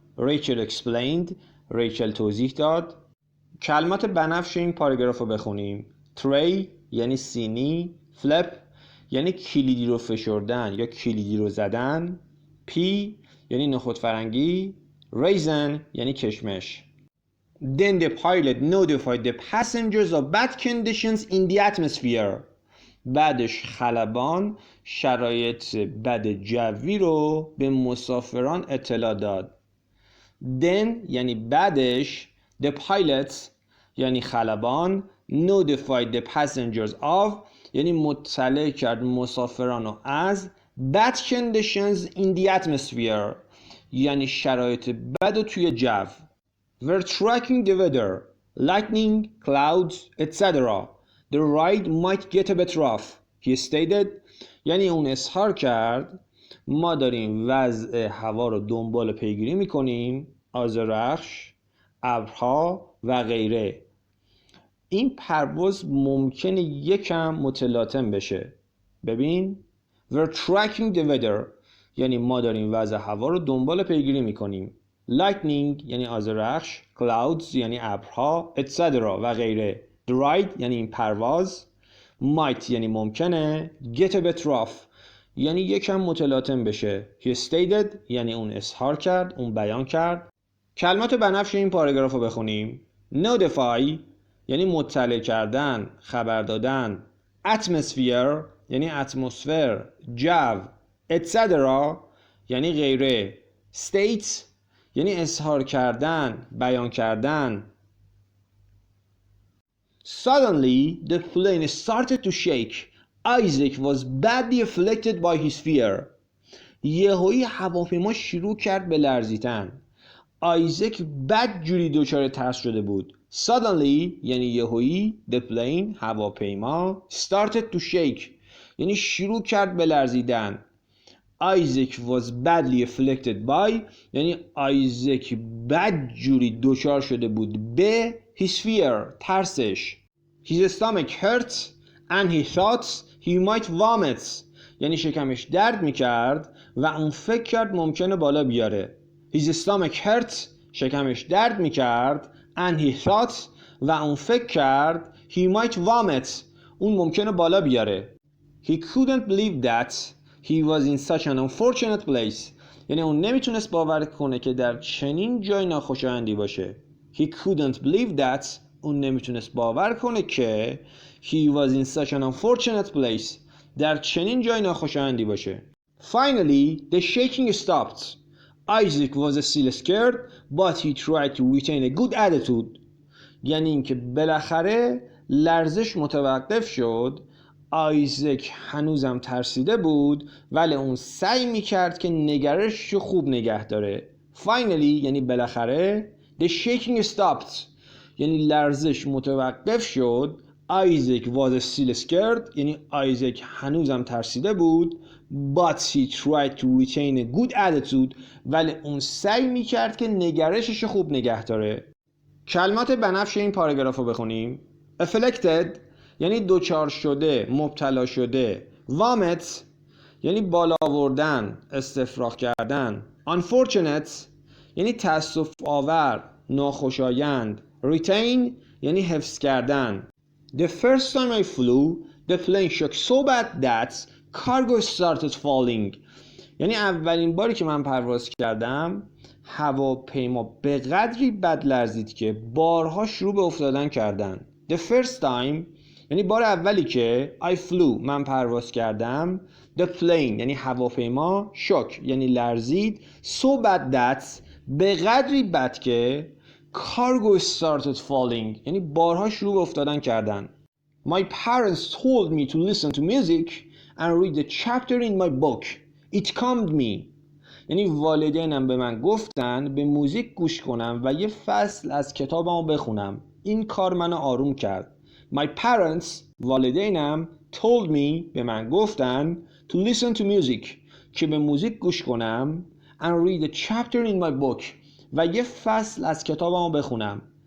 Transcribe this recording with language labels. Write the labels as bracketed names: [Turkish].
[English] Rachel explained [Persian] ریچل توضیح داد. کلمات بنفش این پاراگراف رو بخونیم. tray یعنی سینی، flip یعنی کلیدی رو فشردن یا کلیدی رو زدن، p یعنی نخود فرنگی، raisin یعنی کشمش. [English] Then the pilot notified the passengers of bad conditions in the atmosphere. [Persian] بعدش خلبان شرایط بد جوی رو به مسافران اطلاع داد. [English] Then [Persian] یعنی بعدش [English] the pilot [Persian] یعنی خلبان [English] notified the passengers of [Persian] یعنی مطلع کرد مسافران رو از [English] bad conditions in the atmosphere [Persian] یعنی شرایط بد توی جو. [English] We're tracking the weather, lightning, clouds, etc. The ride might get a bit rough, he stated. [Persian] یعنی اون اظهار کرد ما داریم وضع هوا رو دنبال پیگیری میکنیم، آذرخش، ابرها و غیره. این پرواز ممکنه یکم متلاطم بشه. ببین [English] We're tracking the weather [Persian] یعنی ما داریم وضع هوا رو دنبال پیگیری میکنیم. Lightning یعنی آذرخش، clouds یعنی ابرها، etc. و غیره. [English] The ride [Persian] یعنی این پرواز، [English] might [Persian] یعنی ممکنه، [English] get a bit rough [Persian] یعنی یکم متلاطم بشه. [English] He stated [Persian] یعنی اون اظهار کرد، اون بیان کرد. کلمات بنفش این پاراگراف رو بخونیم. Notify یعنی مطلع کردن، خبر دادن. اتمسفر یعنی اتمسفر، جو. etc. یعنی غیره. State یعنی اظهار کردن، بیان کردن. [English] Suddenly the plane started to shake. Isaac was badly afflicted by his fear. [Persian] یهویی هواپیما شروع کرد به لرزیدن. آیزک بد جوری دچار ترس شده بود. [English] Suddenly [Persian] یعنی یهویی [English] the plane [Persian] هواپیما [English] started to shake [Persian] یعنی شروع کرد به لرزیدن. [English] Isaac was badly afflicted by [Persian] یعنی آیزک بد جوری دچار شده بود به [English] his fear [Persian] ترسش. [English] His stomach hurt and he thought he might vomit [Persian] یعنی شکمش درد میکرد و اون فکر کرد ممکنه بالا بیاره. [English] His stomach hurt [Persian] شکمش درد میکرد [English] and he thought [Persian] و اون فکر کرد [English] he might vomit [Persian] اون ممکنه بالا بیاره. [English] He couldn't believe that he was in such an unfortunate place [Persian] یعنی اون نمیتونست باور کنه که در چنین جای ناخوشایندی باشه. [English] He couldn't believe that [Persian] اون نمیتونست باور کنه که [English] he was in such an unfortunate place [Persian] در چنین جای ناخوشایندی باشه. [English] Finally the shaking stopped. Isaac was still scared but he tried to retain a good attitude [Persian] یعنی اینکه بالاخره لرزش متوقف شد. آیزک هنوزم ترسیده بود ولی اون سعی میکرد که نگرششو خوب نگه داره. Finally یعنی بالاخره [English] the shaking stopped [Persian] یعنی لرزش متوقف شد. [English] Isaac was still scared [Persian] یعنی آیزک هنوزم ترسیده بود [English] but he tried to retain a good attitude [Persian] ولی اون سعی میکرد که نگرششو خوب نگه داره. کلمات بنفش این پاراگراف رو بخونیم. Afflicted یعنی دچار شده، مبتلا شده. Vomit یعنی بالا آوردن، استفراغ کردن. Unfortunate یعنی تأسف آور، ناخوشایند. Retain یعنی حفظ کردن. [English] The first time I flew, the plane shook so bad that cargo started falling. [Persian] یعنی اولین باری که من پرواز کردم هواپیما به قدری بد لرزید که بارها شروع به افتادن کردن. [English] The first time [Persian] یعنی بار اولی که [English] I flew [Persian] من پرواز کردم. [English] The plane [Persian] یعنی هواپیما. [English] shook [Persian] یعنی لرزید. [English] So bad that [Persian] به قدری بد که [English] cargo started falling [Persian] یعنی بارها شروع به افتادن کردن. [English] My parents told me to listen to music and read a chapter in my book. It calmed me. [Persian] یعنی والدینم به من گفتن به موزیک گوش کنم و یه فصل از کتابمو بخونم. این کار منو آروم کرد. [English] My parents [Persian] والدینم [English] told me [Persian] به من گفتن [English] to listen to music [Persian] که به موزیک گوش کنم [English] and read a chapter in my book [Persian] و یه فصل از کتابمو بخونم.